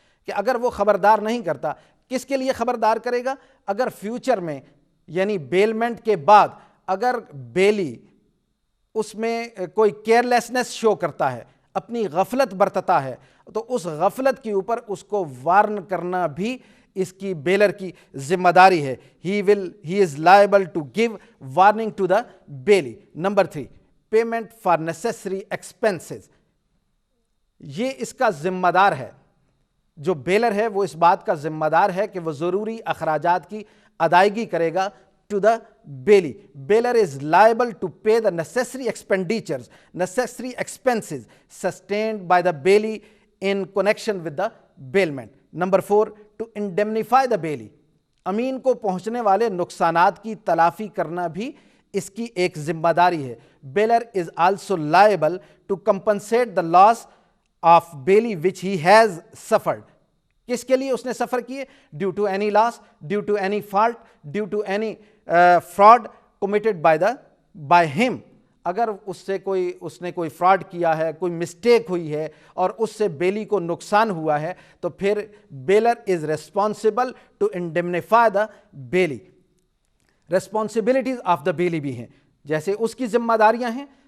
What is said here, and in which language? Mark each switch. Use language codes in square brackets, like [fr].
[ur] کہ اگر وہ خبردار نہیں کرتا، کس کے لیے خبردار کرے گا؟ اگر فیوچر میں یعنی بیلمنٹ کے بعد اگر بیلی اس میں کوئی کیئرلیسنس شو کرتا ہے، اپنی غفلت برتتا ہے، تو اس غفلت کے اوپر اس کو وارن کرنا بھی اس کی بیلر کی ذمہ داری ہے. [en] he is liable to give warning to the bailey. Number 3 payment for necessary expenses. [ur] یہ اس کا ذمہ دار ہے، جو بیلر ہے وہ اس بات کا ذمہ دار ہے کہ وہ ضروری اخراجات کی ادائیگی کرے گا [en] to the bailey. Bailor is liable to pay the necessary expenditures, necessary expenses sustained by the bailey in connection with the bailment. Number 4 to indemnify the bailey. [ur] امین کو پہنچنے والے نقصانات کی تلافی کرنا بھی اس کی ایک ذمہ داری ہے. [en] Bailor is also liable to compensate the loss of bailey which he has suffered. [ur] کس کے لیے اس نے سفر کیے؟ [en] Due to any loss, due to any fault, due to any fraud committed by him. [ur] اگر اس نے کوئی فراڈ کیا ہے، کوئی مسٹیک ہوئی ہے اور اس سے بیلی کو نقصان ہوا ہے تو پھر [en] Bailor is responsible to indemnify the bailee. Responsibilities of the bailee [ur] بھی ہیں، جیسے اس کی ذمہ داریاں ہیں